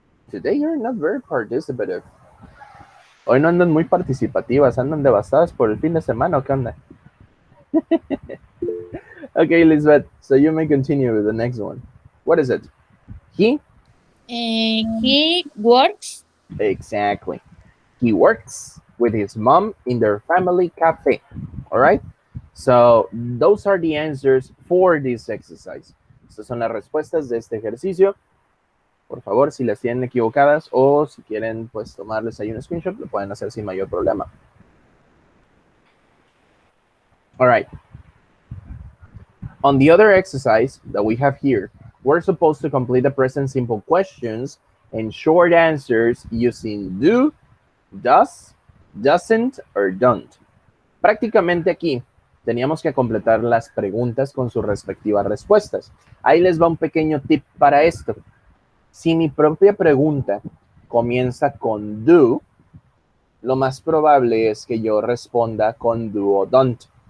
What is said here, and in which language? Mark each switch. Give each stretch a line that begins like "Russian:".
English: Today you're not very participative.
Spanish: Hoy no andan muy participativas, andan devastadas por el fin de semana, ¿o qué onda?
English: Okay, Elizabeth, so you may continue with the next one. What is it? He? He works. Exactly. He works with his mom in their family cafe. All right? So those are the answers for this exercise.
Spanish: Estas son las respuestas de este ejercicio. Por favor, si las tienen equivocadas o si quieren pues tomarles ahí un screenshot, lo pueden hacer sin mayor problema.
English: All right. On the other exercise that we have here, we're supposed to complete the present simple questions and short answers using do, does, doesn't, or don't.
Spanish: Prácticamente aquí teníamos que completar las preguntas con sus respectivas respuestas. Ahí les va un pequeño tip para esto. Si mi propia pregunta comienza con do, lo más probable es que yo responda con do o don't.